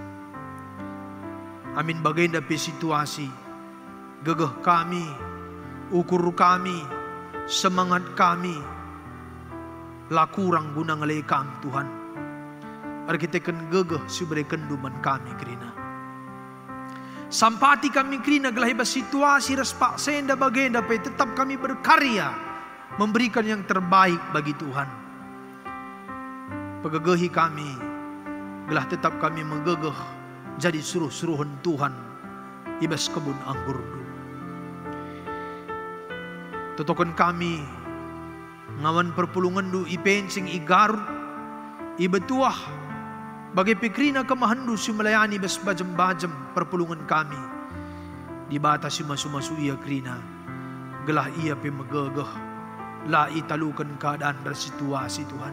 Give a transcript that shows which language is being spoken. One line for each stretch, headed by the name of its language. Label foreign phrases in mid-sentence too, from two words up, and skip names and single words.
Batak Karo: Amin bagenda pe situasi, gegeh kami, ukur kami, semangat kami, lakurang guna ngelekam Tuhan. Arkiteken gegeh subrekan duman kami krina. Sampati kami krina gelahibas situasi respak senda bagenda pe tetap kami berkarya,
Indonesian: memberikan yang terbaik bagi Tuhan.
Batak Karo: Pegegehi kami, gelah tetap kami menggegeh jadi suruh-suruhan Tuhan ibas kebun anggur du. Totokan kami ngawan perpulungan du ipensing igarut ibetuah bagi pikrina kemahandu si melayani bas bajem-bajem perpulungan kami di batas si masu-masu ia krina gelah ia pe megegeh la italukan
Indonesian: keadaan dan situasi Tuhan.